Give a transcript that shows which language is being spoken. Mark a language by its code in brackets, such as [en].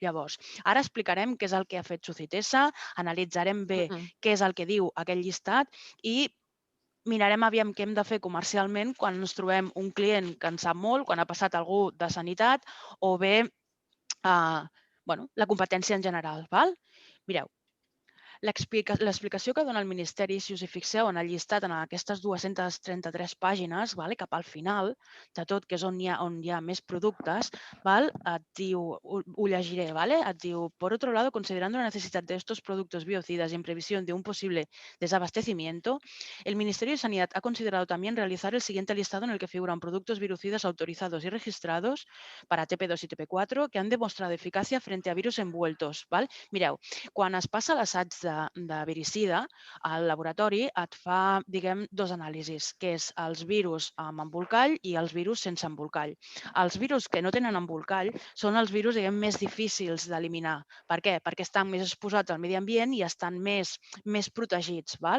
[ca] Llavors, ara explicarem què és el que ha fet Socitesa, analitzarem bé què és el que diu aquell llistat i mirarem aviam què hem de fer comercialment quan ens trobem un client que en sap molt, quan ha passat algú de sanitat o bé la competència en general. Mireu, l'explicació que dona el Ministeri, si us hi fixeu en el llistat, en aquestes 233 pàgines, cap al final de tot, que és on hi ha més productes, et diu, [es] ho llegiré, et diu, por otro lado, considerando la necesidad de estos productos biocidas y en previsión de un posible desabastecimiento, el Ministerio de Sanidad ha considerado también realizar el siguiente listado en el que figuran productos biocidas autorizados y registrados para TP2 y TP4 que han demostrado eficacia frente a virus envueltos. [ca] Mireu, quan es passa l'assaig de viricida, al laboratori et fa, dos anàlisis, que és els virus amb embolcall i els virus sense embolcall. Els virus que no tenen embolcall són els virus, més difícils d'eliminar. Per què? Perquè estan més exposats al medi ambient i estan més protegits.